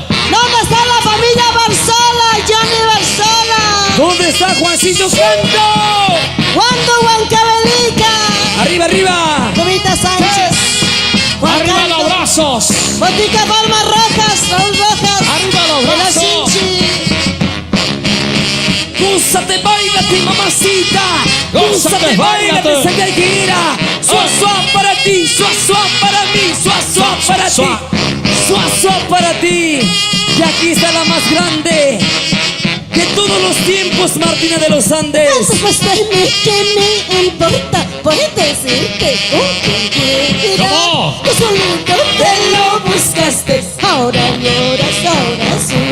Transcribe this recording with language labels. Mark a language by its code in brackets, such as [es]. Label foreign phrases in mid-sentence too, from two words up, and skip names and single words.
[es] ¿Dónde está la familia Barzola, Johnny Barzola? ¿Dónde está Juancito Santo? Wando Huancavelica, Arriba, arriba. Jovita Sánchez, Juan Arriba Carlos, los brazos. Botica Palmas Rojas, Raúl Rojas, Arriba los de la brazos. Cinchi. Gózate, bailate, mamacita. Gózate, Gózate, bailate, báilate. Santiaguera. Suá, suá para ti, suá, suá para mí, suá, suá para ti. Suá. Suá, suá para ti. Y aquí está la más grande de todos los tiempos, Martina de los Andes. Después de mí, ¿qué me importa? Puedes decirte con quién ¿Cómo? que solito te lo buscaste. Ahora lloras, ahora sí.